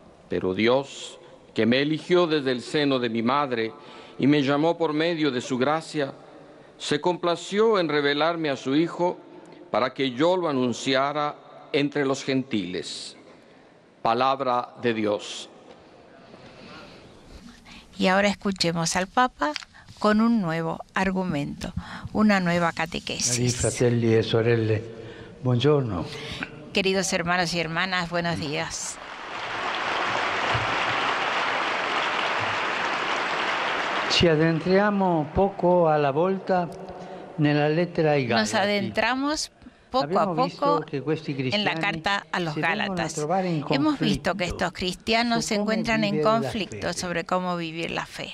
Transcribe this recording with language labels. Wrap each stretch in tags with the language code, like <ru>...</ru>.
<es>Pero Dios, que me eligió desde el seno de mi madre y me llamó por medio de su gracia, se complació en revelarme a su Hijo para que yo lo anunciara entre los gentiles. Palabra de Dios. Y ahora escuchemos al Papa con un nuevo argumento, una nueva catequesis.</es> <it>Fratelli e sorelle, buongiorno.</it> <es>Queridos hermanos y hermanas, buenos días.</es> <it>Ci adentriamo poco alla volta nella lettera ai Galati.</it> <es>Nos adentramos poco a poco en la carta a los Gálatas. Hemos visto que estos cristianos se encuentran en conflicto sobre cómo vivir la fe.</es>